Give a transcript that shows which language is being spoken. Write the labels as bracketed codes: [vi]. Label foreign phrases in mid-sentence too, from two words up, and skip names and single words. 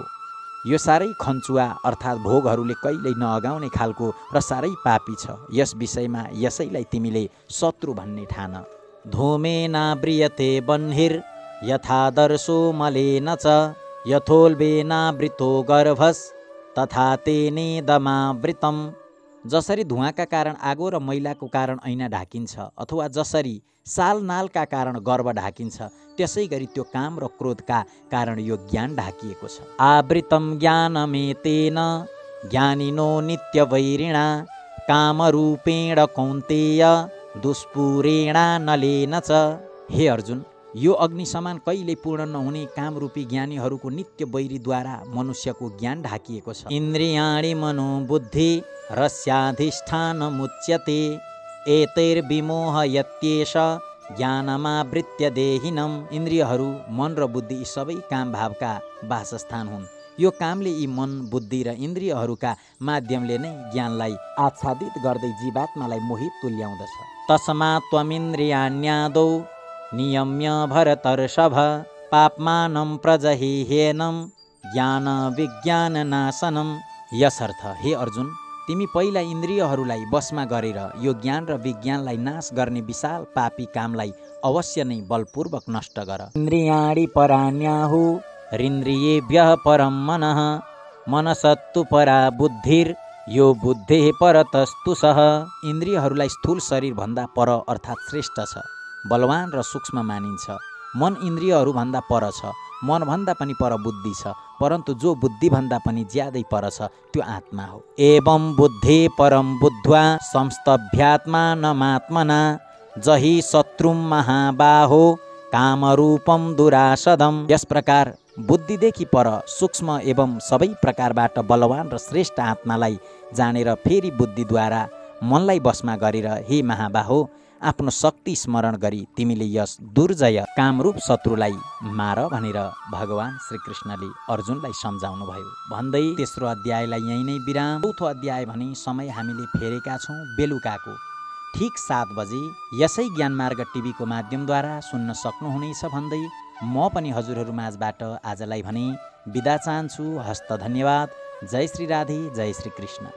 [ne] यो साह्रै खन्चुवा अर्थात् भोगहरूले कहिल्यै नअगाउने खालको र साह्रै पापी छ। यस विषयमा यसैलाई तिमीले शत्रु भन्ने ठान। [sa] धूमेनाव्रियते वह्निर् यथादर्शो मलेन च यथोल्बेनावृतो गर्भस् तथा तेनेदमावृतम्। [ne] जसरी धुवाका कारण आगो र मैलाको कारण ऐना ढाकिन्छ अथवा जसरी साल नालका कारण गर्भ ढाकिन्छ त्यसै गरी त्यो काम र क्रोधका कारण यो ज्ञान ढाकिएको छ। [sa] आवृतम ज्ञानमेतेन ज्ञानिनो नित्यवैरिणा कामरूपेण कौन्तेय दुष्पूरेणा नलेन च। [ne] हे अर्जुन, यो अग्नि समान कहिले पूर्ण नहुने कामरूपी ज्ञानीहरूको नित्य वैरीद्वारा मनुष्यको ज्ञान ढाकिएको छ। [sa] इन्द्रियाणि मनोबुद्धि रस्याधिष्ठानमुच्यते एतैर्विमोहयत्येष ज्ञानमावृत्य देहिनम्। [ne] इन्द्रियहरू मन र बुद्धि यी सबै काम भावका वासस्थान हुन्। यो कामले यी मन बुद्धि र इन्द्रियहरूका माध्यमले नै ज्ञानलाई आच्छादित गर्दै जीवात्मालाई मोहित तुल्याउँदछ। [sa] तस्मात् त्वमिन्द्रियाण्यादौ नियम्य भरतर्षभ पापमानं प्रजहिहेनं ज्ञान विज्ञान नाशनम। [ne] यसर्थ हे अर्जुन, तिमी पहिला इन्द्रियहरूलाई वशमा गरेर यो ज्ञान र विज्ञानलाई नाश गर्ने विशाल पापी कामलाई अवश्य नै बलपूर्वक नष्ट गर। [sa] इन्द्रियाणि पराण्याहु रिन्द्रियेभ्यः परं मनः मनसत्तु परा बुद्धिर यो बुद्धे परतस्तु सह। [ne] इन्द्रियहरूलाई स्थूल शरीरभन्दा पर अर्थात् श्रेष्ठ छ, बलवान र सूक्ष्म मानिन्छ। मन इन्द्रियहरूभन्दा पर छ, मनभन्दा पनि पर बुद्धि छ, परन्तु जो बुद्धिभन्दा पनि ज्यादै पर छ त्यो आत्मा हो। [sa] एवं बुद्धे परम बुद्ध्वा संस्तभ्यात्मानमात्मना जहि शत्रुं महाबाहो कामरूपम दुरासदम। [ne] यस प्रकार बुद्धिदेखि पर सूक्ष्म एवं सबै प्रकारबाट बलवान र श्रेष्ठ आत्मालाई जानेर फेरि बुद्धिद्वारा मनलाई वशमा गरेर हे महाबाहो, आफ्नो शक्ति स्मरण गरी तिमीले यस दुर्जय कामरूप शत्रुलाई मार भनेर भगवान श्रीकृष्णले अर्जुनलाई सम्झाउनु भयो। भन्दै तेस्रो अध्यायलाई यही नै विराम। चौथो अध्याय भने समय हामीले फेरेका छौँ बेलुकाको ठिक 7 बजे यसै ज्ञानमार्ग टिभीको माध्यमद्वारा सुन्न सक्नुहुनेछ भन्दै म पनि हजुरहरू माझबाट आजलाई भने बिदा चाहन्छु। हस्त धन्यवाद। जय श्री राधे, जय श्री कृष्ण।